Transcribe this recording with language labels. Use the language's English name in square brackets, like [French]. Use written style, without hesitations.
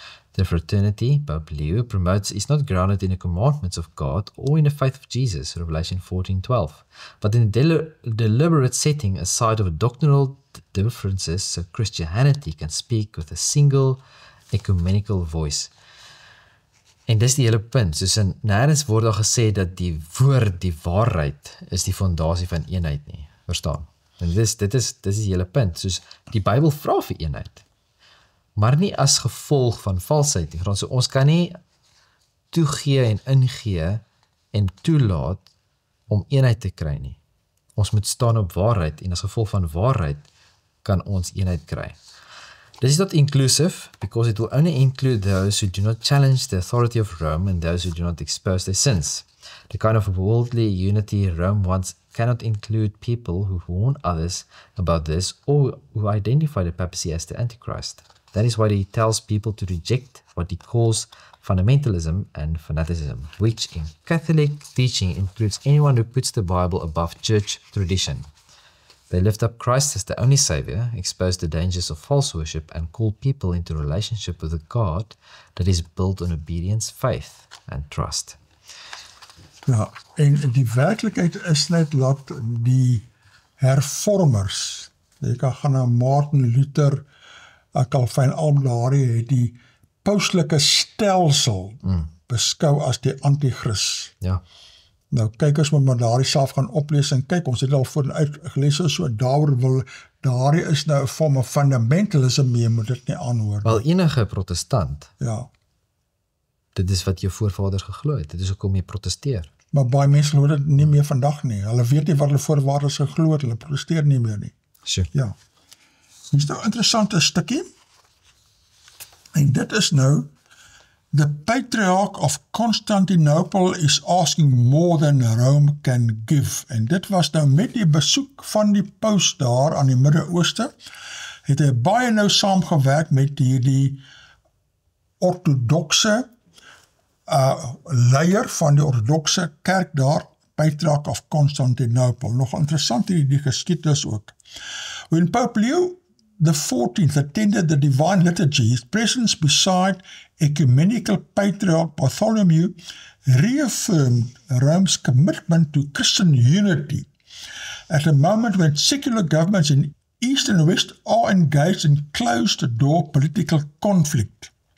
[English] The fraternity Pope Leo promotes is not grounded in the commandments of God or in the faith of Jesus, Revelation 14:12, but in a deliberate setting aside of doctrinal differences so Christianity can speak with a single ecumenical voice. [Afrikaans] En dis die hele punt, soos in nêrens word daar gesê dat die woord, die waarheid, is die fondasie van eenheid nie, verstaan? En dit is die hele punt, soos die Bybel vra vir eenheid, maar nie as gevolg van valsheid nie. So ons kan nie toegee en ingee en toelaat om eenheid te kry nie. Ons moet staan op waarheid en as gevolg van waarheid kan ons eenheid kry. [English] This is not inclusive because it will only include those who do not challenge the authority of Rome and those who do not expose their sins. The kind of worldly unity Rome wants cannot include people who warn others about this or who identify the papacy as the Antichrist. That is why he tells people to reject what he calls fundamentalism and fanaticism, which in Catholic teaching includes anyone who puts the Bible above church tradition. They lift up Christ as the only Savior, expose the dangers of false worship, and call people into relationship with a God that is built on obedience, faith, and trust. [Afrikaans] Ja, en die werklikheid is net dat die hervormers, jy kan gaan na Martin Luther, Calvin, al daardie het die pauslike stelsel beskou as die antichrist. Ja. Nou kyk as maar daardie self gaan oplees en kyk, ons het al vooruit gelees, so daardie is nou 'n vorm van fundamentalism, jy moet dit nie aanhoor. Wel, enige protestant, Ja, dit is wat jou voorvaders geglo het, dit is hoekom jy protesteer. maar baie mense glo dit nie meer vandag nie. Hulle weet nie wat hulle voorvaders geglo het, hulle protesteer nie meer nie. [English] Sure. [Afrikaans] Ja. Hier is nou 'n interessante stukkie. En dit is nou, [English] the Patriarch of Constantinople is asking more than Rome can give. [Afrikaans] En dit was nou met die besoek van die paus daar aan die Midde-Ooste, het hy baie nou saamgewerk met hierdie orthodoxe leier van die orthodoxe kerk daar, Patriarch of Constantinople. Nog interessant hierdie geskiedenis ook. [English] When Pope Leo the 14th attended the Divine Liturgy, his presence beside ecumenical Patriarch Bartholomew reaffirmed Rome's commitment to Christian unity at a moment when secular governments in East and West are engaged in closed-door political conflict.